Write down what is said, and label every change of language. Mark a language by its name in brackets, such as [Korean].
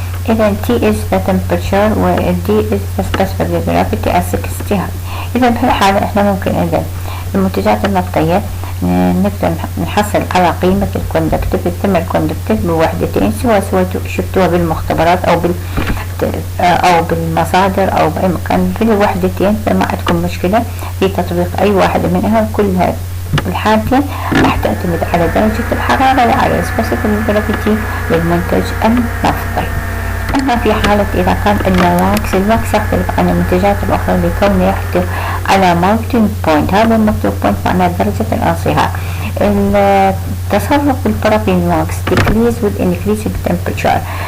[English] إذن T is the temperature و D is the specific gravity at 60 Hz. [Arabic] إذا بهالحالة إحنا ممكن إذا المنتجات النفطية نقدر نحصل على قيمة thermal conductivity بوحدتين سواء شفتوها بالمختبرات أو بالمصادر أو بأي مكان في الوحدتين، فما عندكم مشكلة في تطبيق أي واحدة منها. كلها الحالتين راح تعتمد على درجة الحرارة وعلى specific gravity للمنتج النفطي. أما في حالة إذا كان الواكس يختلف عن المنتجات الأخرى لكونه يحتوي على melting point. هذا melting point معناه درجة الانصهار. التصرف بالبارافين واكس [English] decrease with increasing temperature.